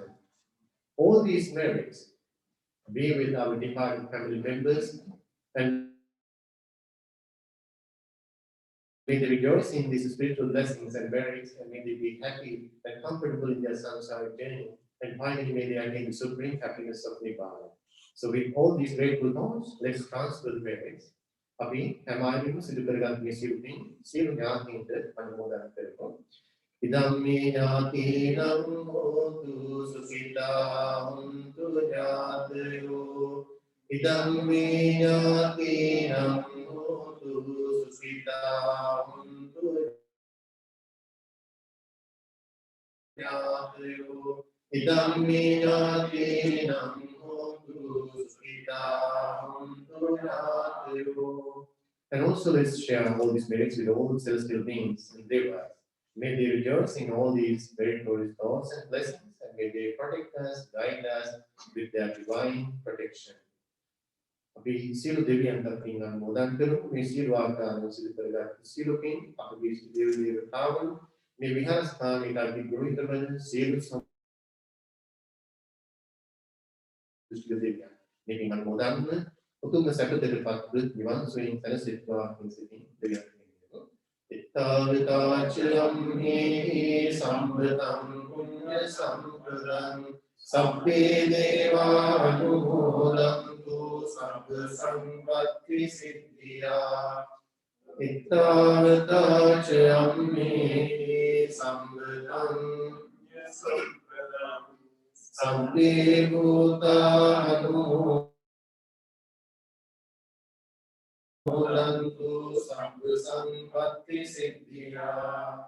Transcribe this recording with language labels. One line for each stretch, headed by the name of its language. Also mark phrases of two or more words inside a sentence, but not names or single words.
English: All these merits be with our departed family members, and may they rejoice in these spiritual blessings and merits, and may they be happy and comfortable in their samsaric journey, and finally may they attain the supreme happiness of Nibbana. So with all these grateful thoughts, let's transfer the merits.
Sinhala: අපි හැමෝගෙම සිදු කරගත් මේ සිරුකින් සියලු ඥාතීන්ට අනුමෝදන් කරමු.
Pali: ඉදම්මේ ඥාතීනං හෝතු සුඛිතා හුන්තු ඥාතයෝ. ඉදම්මේ ඥාතීනං හෝතු සුඛිතා හුන්තු ඥාතයෝ. ඉදම්මේ ඥාතීනං
English: and also let's share all these merits with all the celestial beings and devas. May they rejoice in all these meritorious thoughts and blessings, and may they protect us, guide us with their divine protection.
Sinhala: අපි සියලු දෙවියන්ට පින් අනුමෝදන් කරමු. මේ සියලු ආකාරයෙන් සිදු කරගත් සියලු පින් අපගේ දේව දේවතාවුන් මේ විහාරස්ථානයේ අධි ගුණිත වන සියලු දෙවියන් මේ පින් අනුමෝදන් උතුම් සැපදෙරපත් නිවන් සුවයෙන් සැනසෙත්වා කියන සිතින් දෙවියන් වෙනවා.
Pali: ඉත්තාවිතාචලම් හි සම්පතං පුඤ්ඤ සම්පදං සබ්බේ දේවා අනුමෝදන්තු සබ්බ සම්පත්ති සිද්ධියා. ඉත්තාවිතාචලම් හි සම්පතං සබ්බේ භූතා අනුමෝදන්තු සබ්බ සම්පත්ති සිද්ධියා.